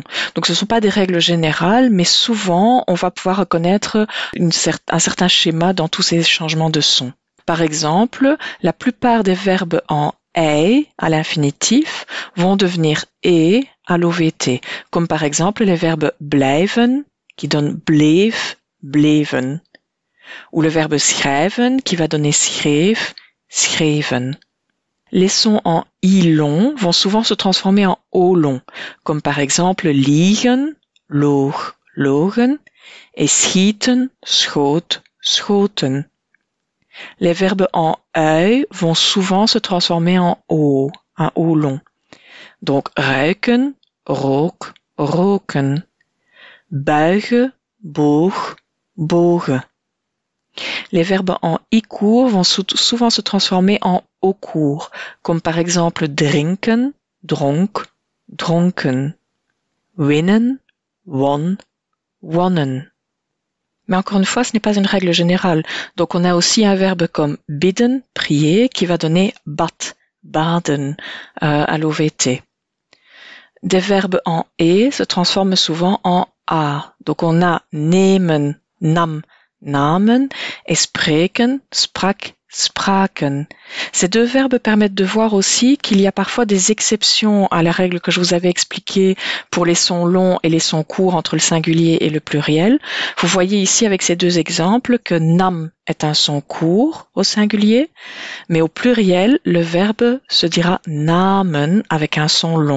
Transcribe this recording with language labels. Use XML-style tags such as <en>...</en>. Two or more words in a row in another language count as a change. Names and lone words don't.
<fr>Donc ce ne sont pas des règles générales, mais souvent, on va pouvoir reconnaître un certain schéma dans tous ces changements de son. Par exemple, la plupart des verbes en ei à l'infinitif vont devenir e à l'OVT, comme par exemple les verbes blijven qui donnent</fr> <nl>bleef, bleven,</nl> <fr>ou le verbe schrijven qui va donner</fr> <nl>schreef, schreven.</nl> <fr>Les sons en i long vont souvent se transformer en o long, comme par exemple</fr> <nl>liegen, loog, logen,</nl> <fr>et</fr> <nl>schieten, schoot, schoten.</nl> <fr>Les verbes en ui vont souvent se transformer en o, un o long.</fr> <nl>Donc ruiken, rook, roken. Buigen, boog, bogen.</nl> <fr>Les verbes en i court vont souvent se transformer en o court, comme par exemple</fr> <nl>drinken, dronk, dronken. Winnen, won, wonnen.</nl> <fr>Mais encore une fois, ce n'est pas une règle générale. Donc on a aussi un verbe comme bidden, prier, qui va donner</fr> <nl>bat, baden</nl> <fr>à l'OVT. Des verbes en e se transforment souvent en a. Donc on a</fr> <nl>nemen, nam, namen</nl> <fr>et</fr> <nl>spreken, sprak, spraken.</nl> <fr>Ces deux verbes permettent de voir aussi qu'il y a parfois des exceptions à la règle que je vous avais expliquée pour les sons longs et les sons courts entre le singulier et le pluriel. Vous voyez ici avec ces deux exemples que nam est un son court au singulier, mais au pluriel, le verbe se dira namen avec un son long.</fr>